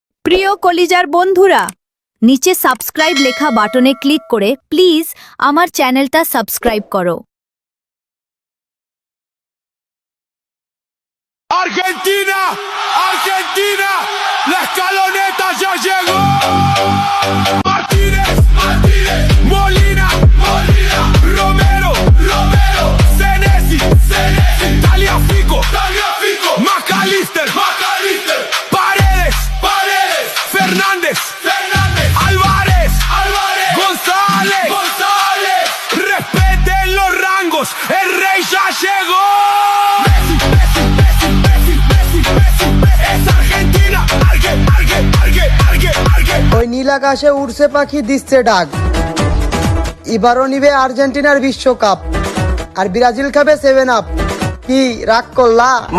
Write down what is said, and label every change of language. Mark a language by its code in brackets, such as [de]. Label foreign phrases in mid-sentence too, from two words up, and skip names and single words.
[bn] প্রিয় কলিজার বন্ধুরা, নিচে সাবস্ক্রাইব লেখা বাটনে ক্লিক করে প্লিজ আমার চ্যানেলটা সাবস্ক্রাইব করো। [es] Argentina, Argentina, la escaloneta ya llegó. Martínez, Martínez, Molina, Molina, Romero, Romero, Senesi, Senesi, Tagliafico, Tagliafico, McAllister, McAllister, Paredes, Paredes, Fernández, Fernández, Álvarez, Álvarez, González, González. Respeten los rangos, el rey ya llegó. [bn] ওই নীল আকাশে উড়ছে পাখি দিচ্ছে ডাক। এবারও নিবে আর্জেন্টিনার বিশ্বকাপ, আর ব্রাজিল খাবে 7 আপ। কি রাগ করলা?